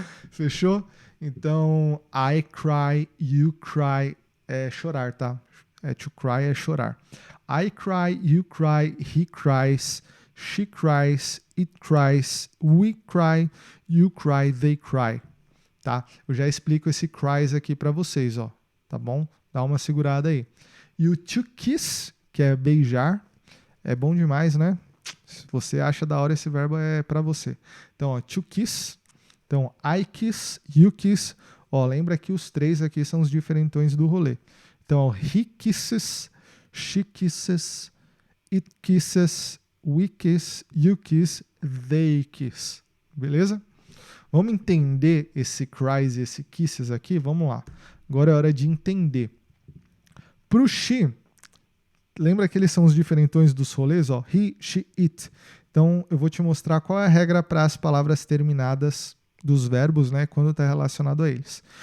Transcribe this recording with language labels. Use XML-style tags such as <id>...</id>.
<pt>Fechou? Então,</pt> <en>I cry, you cry</en> <pt>é chorar, tá? To cry é chorar.</pt> <en>I cry, you cry, he cries, she cries, it cries, we cry, you cry, they cry.</en> <pt>Tá? Eu já explico esse cries aqui para vocês, ó. Tá bom? Dá uma segurada aí. E o to kiss, que é beijar, é bom demais, né? Se você acha da hora, esse verbo é para você. Então, ó, to kiss. Então,</pt> <en>I kiss, you kiss.</en> <pt>Ó, lembra que os três aqui são os diferentões do rolê.</pt> <en>Então, ó, he kisses, she kisses, it kisses, we kiss, you kiss, they kiss.</en> <pt>Beleza? Vamos entender esse cries e esse kisses aqui? Vamos lá. Agora é hora de entender. Pro she, lembra que eles são os diferentões dos rolês? Ó, he, she, it. Então, eu vou te mostrar qual é a regra para as palavras terminadas dos verbos, né, quando está relacionado a eles.</pt>